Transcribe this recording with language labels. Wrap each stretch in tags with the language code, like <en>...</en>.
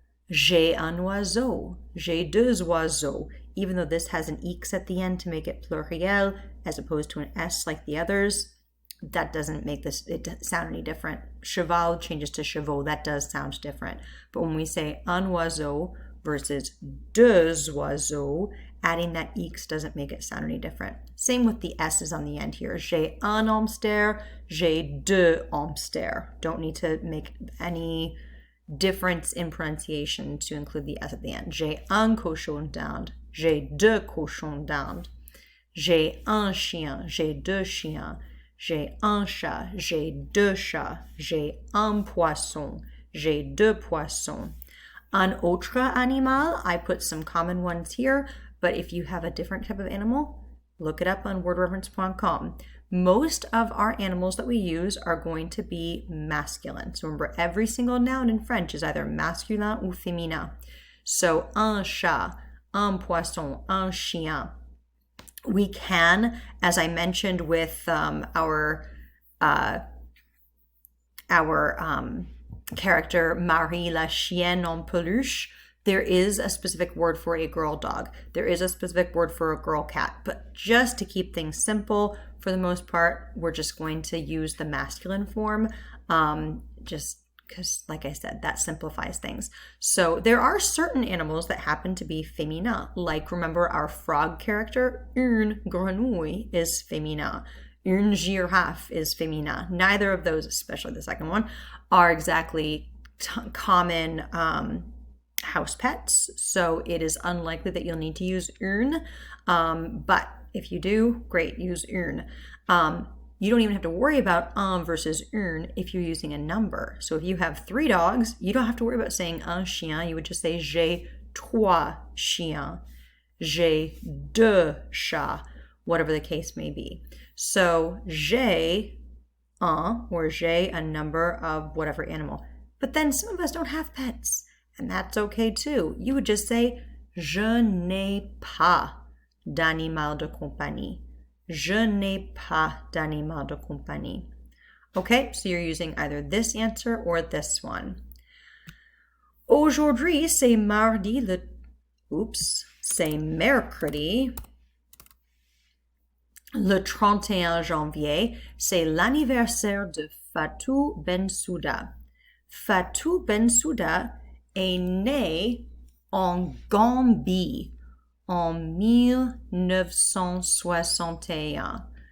<fr>J'ai un oiseau, j'ai deux oiseaux.</fr> <en>Even though this has an X at the end to make it pluriel as opposed to an S like the others, that doesn't make it sound any different. Cheval changes to chevaux, that does sound different. But when we say</en> <fr>un oiseau versus deux oiseaux,</fr> <en>adding that X doesn't make it sound any different. Same with the S's on the end here.</en> <fr>J'ai un hamster, j'ai deux hamsters.</fr> <en>Don't need to make any difference in pronunciation to include the S at the end.</en> <fr>J'ai un cochon d'Inde, j'ai deux cochons d'Inde. J'ai un chien, j'ai deux chiens. J'ai un chat, j'ai deux chats. J'ai un poisson, j'ai deux poissons. Un autre animal,</fr> <en>I put some common ones here, but if you have a different type of animal, look it up on wordreference.com. Most of our animals that we use are going to be masculine. So remember, every single noun in French is either</en> <fr>masculin ou féminin. So un chat, un poisson, un chien.</fr> <en>We can, as I mentioned with our character Marie la chienne en peluche, there is a specific word for a girl dog. There is a specific word for a girl cat. But just to keep things simple, for the most part, we're just going to use the masculine form, just because, like I said, that simplifies things. So there are certain animals that happen to be féminin. Like, remember our frog character?</en> <fr>Une grenouille is féminin. Une girafe is féminin.</fr> <en>Neither of those, especially the second one, are exactly common house pets. So it is unlikely that you'll need to use une. But if you do, great, use une. You don't even have to worry about un versus une if you're using a number. So if you have 3 dogs, you don't have to worry about saying un chien. You would just say</en> <fr>j'ai 3 chiens, j'ai 2 chats,</fr> <en>whatever the case may be. So j'ai un or j'ai a number of whatever animal. But then some of us don't have pets, and that's okay too. You would just say</en> <fr>je n'ai pas d'animal de compagnie. Je n'ai pas d'animal de compagnie.</fr> <en>Okay, so you're using either this answer or this one.</en> <fr>Aujourd'hui, c'est mercredi, le 31 janvier, c'est l'anniversaire de Fatou Bensouda. Fatou Bensouda est né en Gambie en 1961.</fr>